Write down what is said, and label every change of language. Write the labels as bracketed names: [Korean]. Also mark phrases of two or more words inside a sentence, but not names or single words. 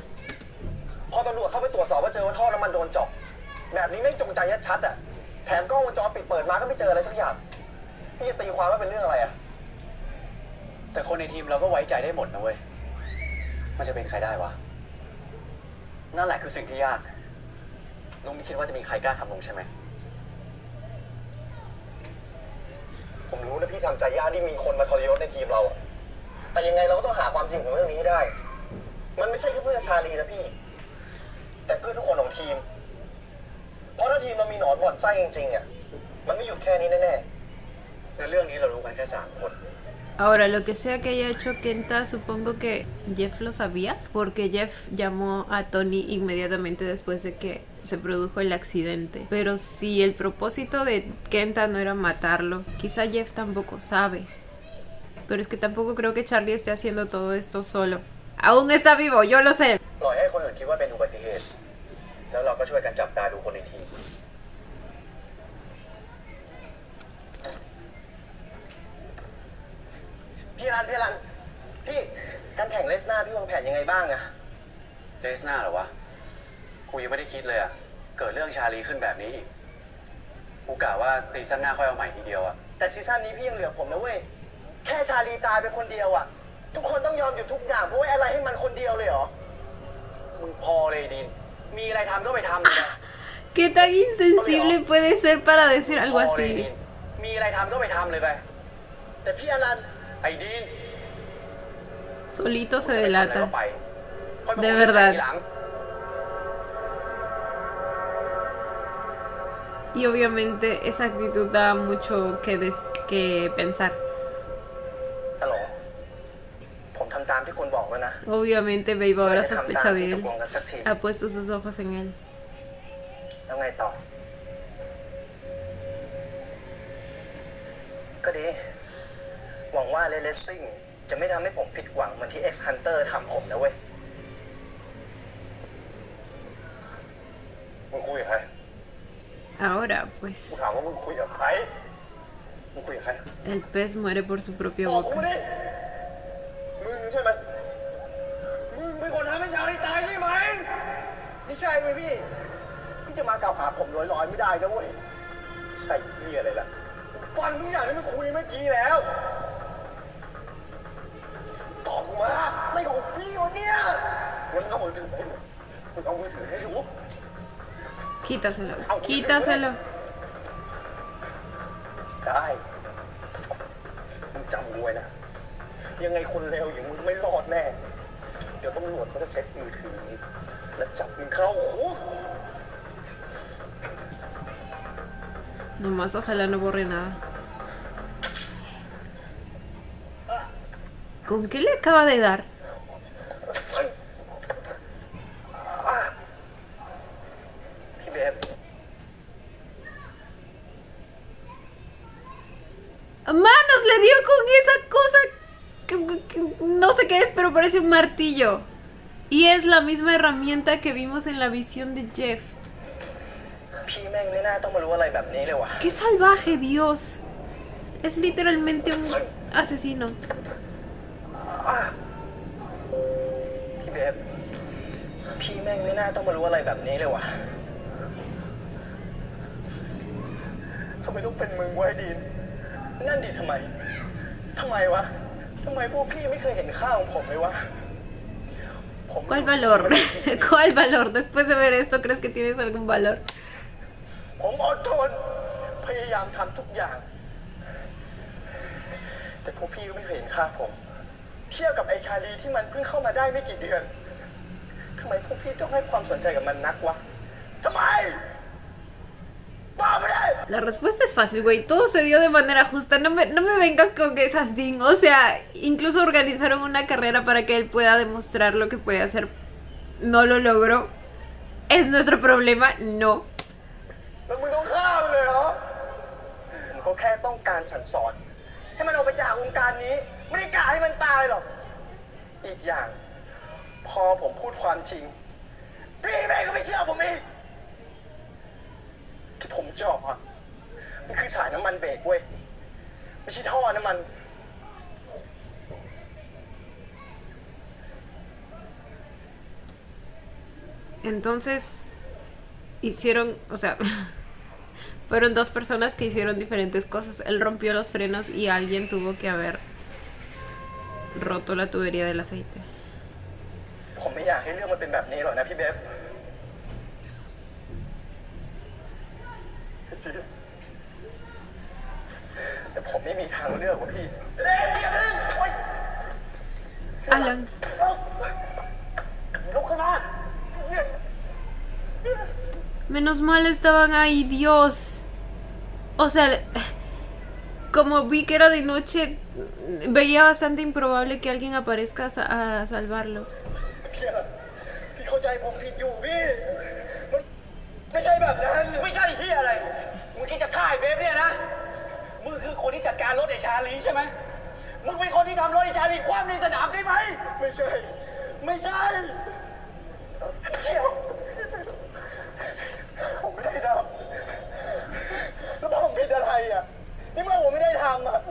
[Thai] พอตำรวจเข้าไปตรวจสอบว่าเจอว่าท่อน้ำมันโดนเจาะแบบนี้แม่งจงใจชัดๆอ่ะ แถมกล้องวงจรปิดเปิดมาก็ไม่เจออะไรสักอย่าง พี่จะตีความว่าเป็นเรื่องอะไรอ่ะ แต่คนในทีมเราก็ไว้ใจได้หมดนะเว้ย มันจะเป็นใครได้วะ นั่นแหละคือสิ่งที่ยาก ลุงไม่คิดว่าจะมีใครกล้าทำลุงใช่ไหม ผมรู้นะพี่ทำใจยากที่มีคนมาทรยศในทีมเราอะแต่ยังไงเราก็ต้องหาความจริงของเรื่องนี้ให้ได้ มันไม่ใช่แค่เพื่อชาลีนะพี่ แต่เพื่อทุกคนของทีม เพราะถ้าทีมเรามีหนอนบ่อนไส้จริงๆอะมันไม่หยุดแค่นี้แน่ๆในเรื่องนี้เรารู้กันแค่3 คน [Spanish] Ahora, lo que sea que haya hecho Kenta, supongo que Jeff lo sabía, porque Jeff llamó a Tony inmediatamente después de que se produjo el accidente. Pero si el propósito de Kenta no era matarlo, quizá Jeff tampoco sabe. Pero es que tampoco creo que Charlie esté haciendo todo esto solo. Aún está vivo, yo lo sé. [Thai] ปล่อยให้คนอื่นคิดว่าเป็นอุบัติเหตุ แล้วเราก็ช่วยกันจับตาดูคนในทีม พี่รัน พี่การแข่งเลสนาพี่วางแผนยังไงบ้างอะ เลสนาเหรอวะ กูยังไม่ได้คิดเลยอะเกิดเรื่องชาลีขึ้นแบบนี้อีก กูกะว่าซีซั่นหน้าค่อยเอาใหม่ทีเดียวอะ แต่ซีซั่นนี้พี่ยังเหลือผมนะเว้ย แค่ชาลีตายไปคนเดียวอะทุกคนต้องยอมหยุดทุกอย่างเพราะว่าอะไรให้มันคนเดียวเลยเหรอ มึงพอเลยดิน มีอะไรทำก็ไปทำเลยนะ [Spanish] ¿Qué tan insensible puede ser para decir [Thai] พ [Spanish] algo [Thai] อเลยดิ [Spanish] así? [Thai] น มีอะไรทำก็ไปทำเลยไป แต่พี่อลัน ไอ้ดิน [Spanish] Solito [Thai] กู [Spanish] se [Thai] จะไปทำอะไร [Spanish] delata. [Thai] ก็ไปค่อยมา [Spanish] De [Thai] คุยกัน [Spanish] verdad. [Thai] ทีหลัง [Spanish] Y obviamente esa actitud da mucho que pensar. [Thai] ฮัลโหล ผมทำตามที่คุณบอกแล้วนะ [Spanish] Obviamente Babe ahora [Thai] จะทำ [Spanish] sospecha [Thai] ตาม [Spanish] de [Thai] ที่ต [Spanish] él. [Thai] กลงกันสักที [Spanish] Ha puesto sus ojos en él. [Thai] แล้วไงต่อ ก็ดี หวังว่าเลสซิ่งจะไม่ทำให้ผมผิดหวังเหมือนที่ X Hunter ทำผมนะเว้ย มึงคุยกับใคร [Spanish] Ahora, pues, [Thai] กูถามว่ามึงคุยกับใคร มึงคุยกับใคร [Spanish] el pez muere por su propia [Thai] บอกกู [Spanish] boca. [Thai] ดิ มึงใช่ไหม มึงเป็นคนทำให้ชาลีตายใช่ไหม ไม่ใช่เว้ยพี่ พี่จะมากล่าวหาผมลอยๆไม่ได้นะเว้ย ใช่เหี้ยอะไรล่ะ ฟังทุกอย่างที่มึงคุยเมื่อกี้แล้ว ตอบกูมาไม่ของพี่วะเนี่ยงั้นเอามือถือให้ดูมึงเอามือถือให้ดู [Spanish] Quítaselo, quítaselo. [Thai] ได้มึงจำกูไว้นะ ยังไงคนเลวอย่างมึงไม่รอดแน่ เดี๋ยวตำรวจเขาจะเช็คมือถือนี้และจับมึงเข้าคุก [Spanish] Nomás ojalá no borre nada. ¿Con qué le acaba de dar? ¡Manos! Le dio con esa cosa que no sé qué es, pero parece un martillo. Y es la misma herramienta que vimos en la visión de Jeff. [Thai] พี่แม่งไม่น่าต้องมารู้อะไรแบบนี้เลยว่ะ [Spanish] ¡Qué salvaje, Dios! Es literalmente un asesino. [Thai] พี่เบฟพี่แม่งไม่น่าต้องมารู้อะไรแบบนี้เลยว่ะทำไมต้องเป็นมึงวะไอ้ดีน นั่นดิทำไมวะทำไมพวกพี่ไม่เคยเห็นค่าของผมเลยวะ [Spanish] ¿Cuál valor? ¿Cuál valor? Después de ver esto, ¿crees que tienes algún valor? [Thai] ผมอดทนพยายามทำทุกอย่าง แต่พวกพี่ก็ไม่เคยเห็นค่าผม เทียบกับไอชาลีที่มันเพิ่งเข้ามาได้ไม่กี่เดือนทำไมพวกพี่ต้องให้ความสนใจกับมันนักวะทำไมบ้าไม่ได้ [Spanish] La respuesta es fácil, güey. Todo se dio de manera justa. No me vengas con esas ding. O sea, incluso organizaron una carrera para que él pueda demostrar lo que puede hacer. No lo logró. ¿Es nuestro problema? No. [Thai] แล้วมึงต้องฆ่ามันเลยเหรอผมก็แค่ต้องการสั่งสอน ให้มันออกไปจากวงการนี้ ไม่ได้กะให้มันตายหรอก อีกอย่าง พอผมพูดความจริง พี่แม่งก็ไม่เชื่อผมอีกที่ผมเจาะอะมันคือสายน้ำมันเบรกเว้ย ไม่ใช่ท่อน้ำมัน [Spanish] Entonces hicieron, o sea, fueron dos personas que hicieron diferentes cosas. Él rompió los frenos y alguien tuvo que haber roto la tubería del aceite. [Thai] ผมไม่อยากให้เรื่องมันเป็นแบบนี้หรอกนะพี่เบฟแต่ผมไม่มีทางเลือกว่ะพี่ Alan. ลุกขึ้นมา [Spanish] Menos mal estaban ahí, Dios. O sea, como vi que era de noche, veía bastante improbable que alguien aparezca a salvarlo. [Thai] พี่เข้าใจผมผิดอยู่พี่ไม่ใช่แบบนั้นไม่ใช่พี่อะไรมึงคิดจะฆ่าไอ้เบฟเนี่ยนะมึงคือคนที่จัดการรถไอ้ชาลีใช่ไหมมึงเป็นคนที่ทำรถไอ้ชาลีคว่ำในสนามใช่ไหมไม่ใช่ไม่ใช่เชี่ยวผมไม่ได้ทำแล้วผมผิดอะไรอ่ะนี่เมื่อผมไม่ได้ทำอ่ะ